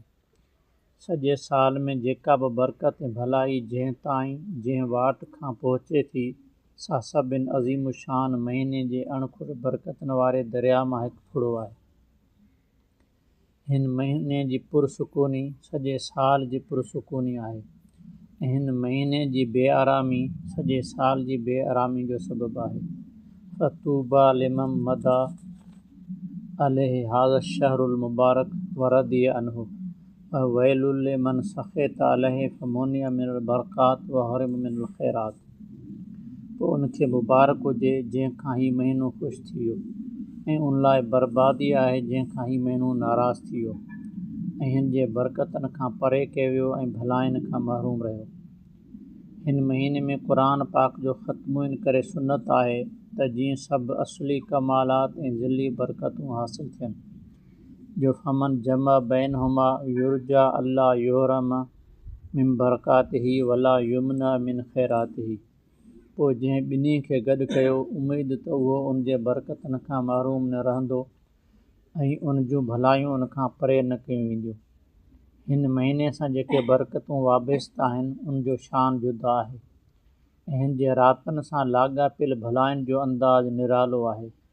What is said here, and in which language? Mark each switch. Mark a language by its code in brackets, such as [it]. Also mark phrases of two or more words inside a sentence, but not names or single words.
[sd] सॼे साल में जेका बि बरकत ऐं भलाई जंहिं वाट खां पहुचे थी, सा सभिनि अज़ीम शान महीने जे अणखुर बरकतुनि वारे दरिया मां हिकु फुड़ो आहे। हिन महीने जी पुरसुकूनी सॼे साल जी पुरसुकूनी आहे ऐं हिन महीने जी बेआरामी सॼे साल जी बेआरामी जो सबबु आहे। [ar] فطوبى لمن مضى عليه هذا الشهر المبارك ورضي عنه وويل لمن سخط عليه فمنع من البركات وحرم من الخيرات. [sd] पोइ उनखे मुबारक हुजे जंहिंखां ही महीनो ख़ुशि थी वियो ऐं उन लाइ बर्बादी आहे जंहिंखां ही महीनो नाराज़ थी वियो ऐं हिन जे बरकतुनि खां परे कयो वियो ऐं भलाइनि खां महरूम रहियो। हिन महीने में क़ुरान पाक जो ख़त्मो इन करे सुन्नत आहे त जीअं सभु असुली कमालात ऐं ज़िली बरकतूं हासिलु थियनि। [ar] जो فمن جمع بينهما يرجى ألا يحرم من بركاته ولا يمنع من خيراته. [sd] पोइ जंहिं ॿिन्ही खे गॾु कयो, उमेद त उहो उन जे बरकतुनि खां महरूम न रहंदो ऐं उन जूं भलायूं उन खां परे न कयूं वेंदियूं। हिन महीने सां जेके बरकतूं वाबस्ता आहिनि, उन जो शान जुदा आहे ऐं हिन जे रातनि सां लाॻापियल भलाइनि जो अंदाज़ निरालो आहे।